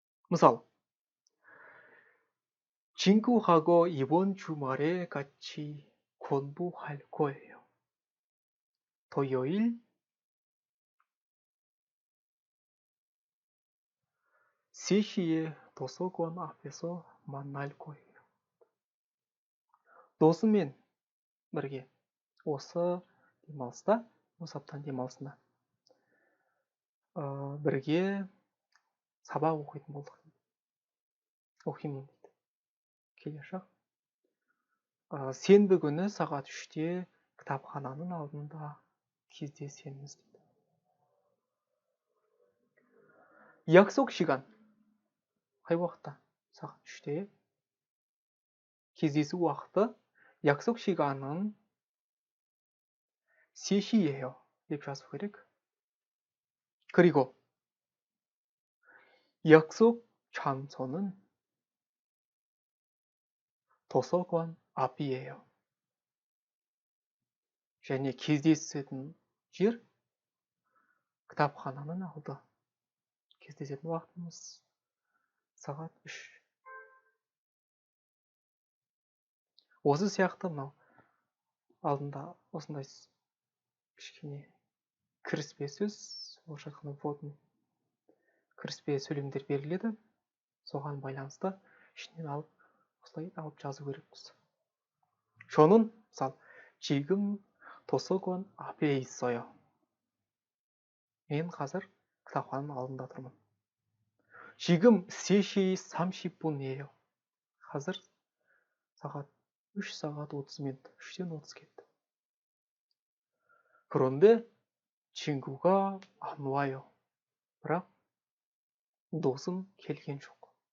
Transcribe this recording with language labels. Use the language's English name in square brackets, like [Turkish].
[Korean] мысалы, 친구하고 이번 주말에 같이 공부할 거예요. 토요일 3시에 도서관 앞에서 만날 거예요. [Kazakh] досымен бірге осы демалыста, осы аптаның демалысында бірге сабақ оқитын болдық. оқимын дейді. келесі жақ. сенбі күні сағат 3-те кітапхананың алдында кездесеміз дейді. [Korean] 약속 시간. [Kazakh] қай уақытта? сағат 3-те. кездесу уақыты. [Korean] 약속 시간은 3시예요. [Kazakh] деп жазу керек. [Korean] 그리고 약속 장소는 도서관 앞이에요. [Kazakh] және кездесетін жер кітапхананың алды. кездесетін уақытымыз сағат 3. осы сияқты мынау алдында осындай кішкене кіріспе сөз, орысша айтқанда вводный кіріспе сөйлемдер беріледі. соған байланысты ішінен осылай алып жазу керекпіз. [Korean] 저는 мысалы 지금 도서관 앞에 있어요. [Kazakh] мен қазір кітапхананың алдында тұрмын. [Korean] 지금 3시 30분이에요. [Kazakh] қазір сағат 3 сағат 30 минут. 3-тен 30 кетті. [Korean] 그런데 친구가 안 와요. [Kazakh] бірақ досым келген жоқ.